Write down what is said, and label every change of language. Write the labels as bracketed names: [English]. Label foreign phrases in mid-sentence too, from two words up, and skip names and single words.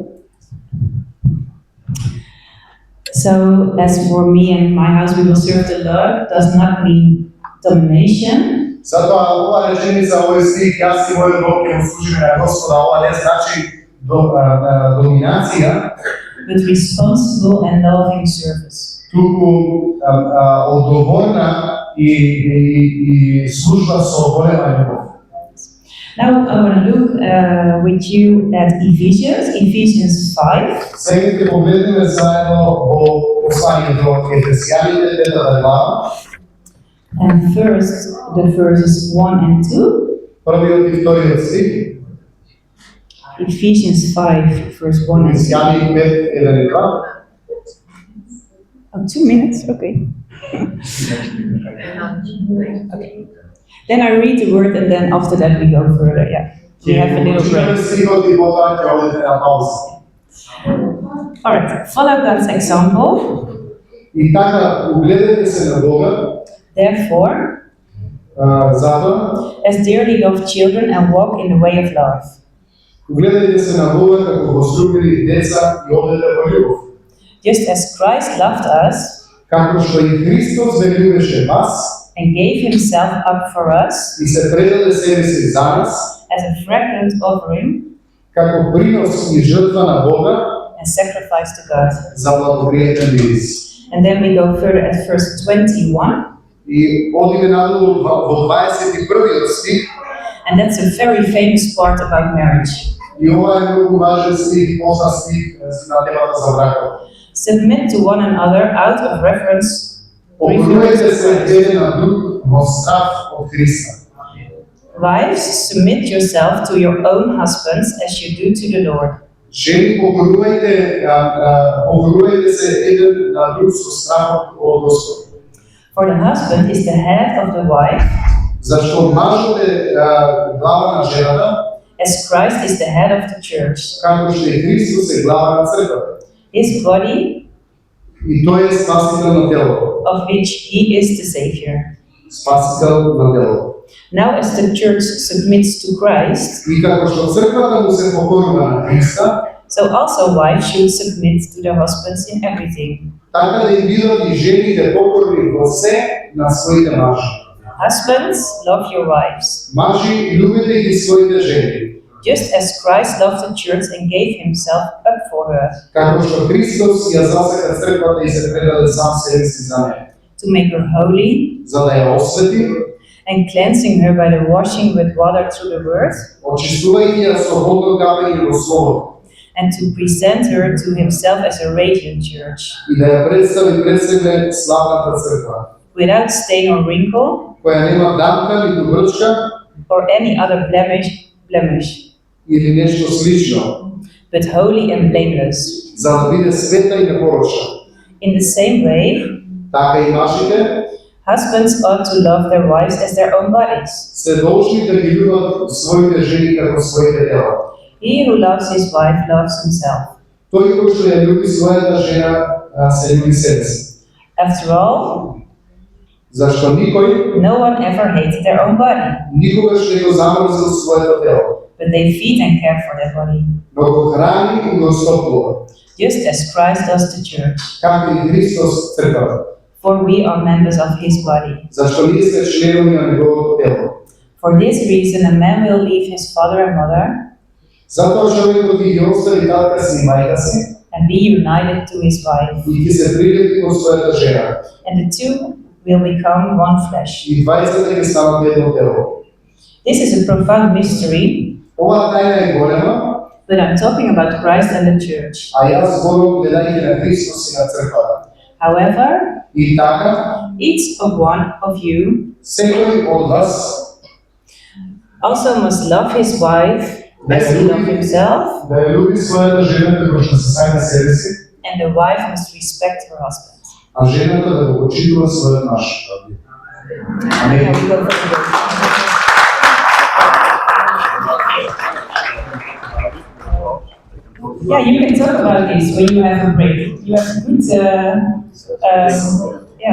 [English] So, as for me and my house, we will serve the Lord, does not mean domination, [Macedonian] Затоа оваа реченица, овој стих, јас и мојот Бог ќе му служиме на Господа, ова не значи доминација, [English] but responsible and loving service. [Macedonian] туку одговорна и служба со голема љубов. [English] Now, I want to look with you at Ephesians 5. [Macedonian] Сега ќе погледнеме заедно во послание до Ефесијаните, 5 глава, [English] And first, the verses 1 and 2, [Macedonian] првиот и вториот стих, [English] Ephesians 5, verse 1 and 2. [Macedonian] Ефесијани 5, 1 и 2. [English] Oh, 2 minutes, okay. Okay. Then I read the word and then after that we go further, yeah. We have a little break. [Macedonian] Стихот и потоа ќе одите на пауза. [English] Alright, follow God's example. [Macedonian] И така, угледете се на Бога, [English] Therefore, [Macedonian] затоа, [English] as dearly loved children and walk in the way of love. [Macedonian] угледете се на Бога како возлюбени деца и одете во љубов. [English] Just as Christ loved us [Macedonian] Како што и Христос ве љубеше вас [English] and gave himself up for us [Macedonian] и се предаде себе си за нас, [English] as a fragrant offering [Macedonian] како принос и жртва на Бога [English] and sacrifice to God. [Macedonian] за благопријатен мирис. [English] And then we go further at verse 21. [Macedonian] И одиме надолу во 21-иот стих, [English] And that's a very famous part about marriage. [Macedonian] и ова е многу важен стих, позна стих на темата за бракот. [English] Submit to one another out of reverence. [Macedonian] Покорувајте се еден на друг во страх од Христа. [English] Wives, submit yourself to your own husbands as you do to the Lord. [Macedonian] Жени, покорувајте се еден на друг со страхот од Господ. [English] For the husband is the head of the wife, [Macedonian] Зашто мажот е глава на жената, [English] as Christ is the head of the church, [Macedonian] како што и Христос е глава на црквата. [English] his body, [Macedonian] И тој е спасител на телото. [English] of which he is the Savior. [Macedonian] Спасител на телото. [English] Now, as the church submits to Christ, [Macedonian] И како што црквата му се покорува на Христа, [English] so also wives should submit to their husbands in everything. [Macedonian] така да им бидат и жените покорни во се на своите мажи. [English] Husbands, love your wives, [Macedonian] Мажи, љубете ги своите жени, [English] just as Christ loved the church and gave himself up for her, [Macedonian] како што Христос ја засека црквата и се предаде сам себе си за неја, [English] to make her holy, [Macedonian] за да ја освети, [English] and cleansing her by the washing with water through the word, [Macedonian] очистувајќи ја со водно капење во словото, [English] and to present her to himself as a radiant church, [Macedonian] и да ја представи пред себе славната црква, [English] without stain or wrinkle, [Macedonian] која нема дамка ниту брчка [English] or any other blemish, [Macedonian] или нешто слично, [English] but holy and blameless. [Macedonian] за да биде света и непорочна. [English] In the same way, [Macedonian] Така и мажите [English] husbands ought to love their wives as their own bodies. [Macedonian] се должни да ги љубат своите жени како своите тела. [English] He who loves his wife loves himself. [Macedonian] Тој кој што ја љуби својата жена, се љуби себе си. [English] After all, [Macedonian] Зашто никој [English] no one ever hated their own body, [Macedonian] никогаш не го замрзил своето тело, [English] but they feed and care for their body, [Macedonian] но го храни и го стоплува, [English] just as Christ does the church. [Macedonian] како и Христос црквата. [English] For we are members of his body. [Macedonian] Зашто ние сме членови на неговото тело. [English] For this reason, a man will leave his father and mother [Macedonian] Затоа човекот ќе ги остави татка си и мајка си [English] and be united to his wife, [Macedonian] и ќе се прилепи кон својата жена. [English] and the two will become one flesh. [Macedonian] И двајцата ќе станат едно тело. [English] This is a profound mystery, [Macedonian] Оваа тајна е голема, [English] but I'm talking about Christ and the church. [Macedonian] а јас зборувам гледајќи на Христос и на црквата. [English] However, [Macedonian] И така, [English] each of one of you [Macedonian] секој од вас [English] also must love his wife as he loved himself, [Macedonian] да ја љуби својата жена како што се сај на себе си, [English] and the wife must respect her husband. [Macedonian] а жената да го почитува својот маж. Амин. [English] Now we go for the word. Yeah, you can talk about this when you have a break. You have a good, yeah.